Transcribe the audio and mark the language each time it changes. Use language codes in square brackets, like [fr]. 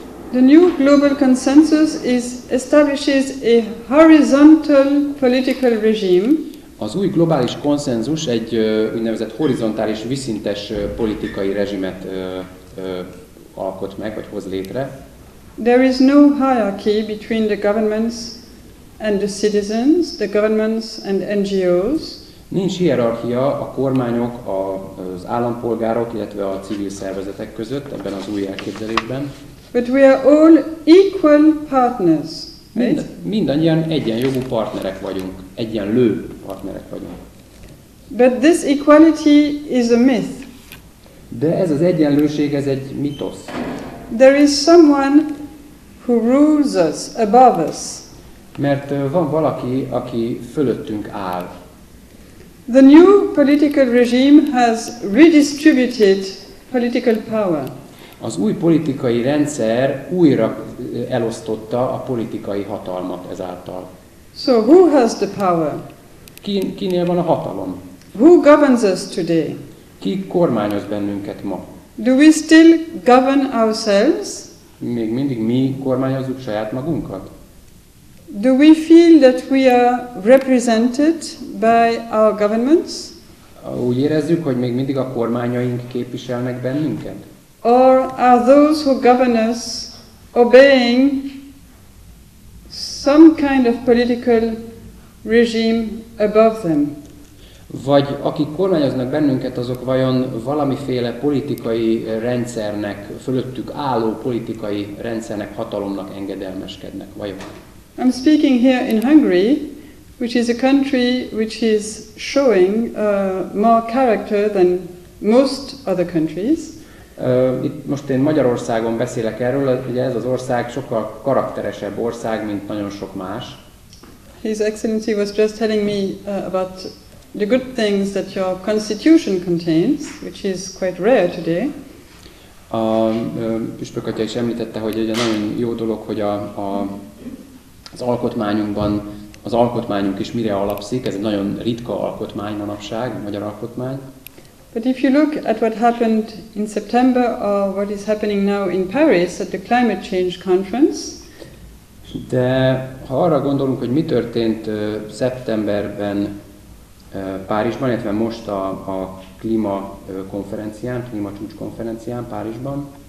[en] The new global consensus establishes a horizontal political regime. [hu] Az új globális konszenzus egy úgynevezett horizontális, viszintes politikai rezsimet alkot meg, vagy hoz létre. [en] There is no hierarchy between the governments and the citizens, the governments and NGOs. [hu] Nincs hierarchia a kormányok, az állampolgárok, illetve a civil szervezetek között ebben az új elképzelésben. [en] But we are all equal partners. Right? [hu] Mindannyian egyenjogú partnerek vagyunk, egyenlő partnerek vagyunk. [en] But this equality is a myth. [hu] De ez az egyenlőség, ez egy mitosz. [en] There is someone who rules us, above us. [hu] Mert van valaki, aki fölöttünk áll. [en] The new political regime has redistributed political power. [hu] Az új politikai rendszer újra elosztotta a politikai hatalmat ezáltal. [en] So who has the power? [hu] Kinél van a hatalom? [en] Who governs us today? [hu] Ki kormányoz bennünket ma? [en] Do we still govern ourselves? [hu] Még mindig mi kormányozzuk saját magunkat? [en] Do we feel that we are represented by our governments? [hu] Úgy érezzük, hogy még mindig a kormányaink képviselnek bennünket? [en] Or are those who govern us obeying some kind of political regime above them? [hu] Vagy akik kormányoznak bennünket, azok vajon valamiféle politikai rendszernek, fölöttük álló politikai rendszernek, hatalomnak engedelmeskednek, vajon? [en] I'm speaking here in Hungary, which is a country which is showing more character than most other countries. [hu] Itt most én Magyarországon beszélek erről, ugye ez az ország sokkal karakteresebb ország, mint nagyon sok más. [en] His Excellency was just telling me about the good things that your constitution contains, which is quite rare today. [hu] A püspök atya is említette, hogy egy nagyon jó dolog, hogy az alkotmányunkban, az alkotmányunk is mire alapszik, ez egy nagyon ritka alkotmány manapság, a magyar alkotmány. [en] But if you look at what happened in September or what is happening now in Paris at the Climate Change Conference, [hu] de ha arra gondolunk, hogy mi történt szeptemberben Párizsban, illetve most a klímakonferencián, klímacsúcskonferencián Párizsban,